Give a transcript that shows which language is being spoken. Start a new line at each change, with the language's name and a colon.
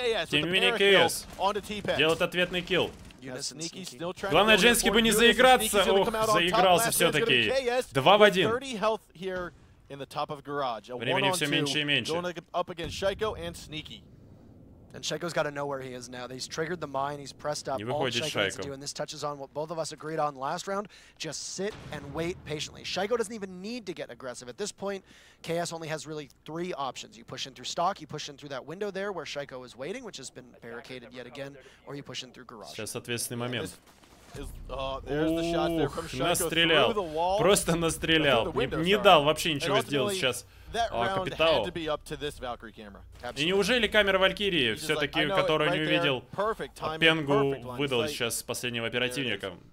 Russian: Тем не менее, КС делает ответный килл. Главное, Дженский бы не заиграться. Ох, заигрался все-таки. 2 в 1. Времени все меньше и меньше.
English: And Shaiko's got to know where he is now. He's triggered the mine. He's pressed up. All Shaiko needs to do, and this touches on what both of us agreed on last round. Just sit and wait patiently. Shaiko doesn't even need to get aggressive. At this point, KS only has really 3 options. You push in through stock, you push in through that window there where Shaiko is waiting, which has been barricaded yet again, or you push in through garage.
Russian: Сейчас ответственный момент. Ух, настрелял. Просто настрелял. Не дал вообще ничего сделать сейчас Капитау. И неужели камера Валькирии, все-таки, которую не увидел, Пенгу выдал сейчас последнего оперативника?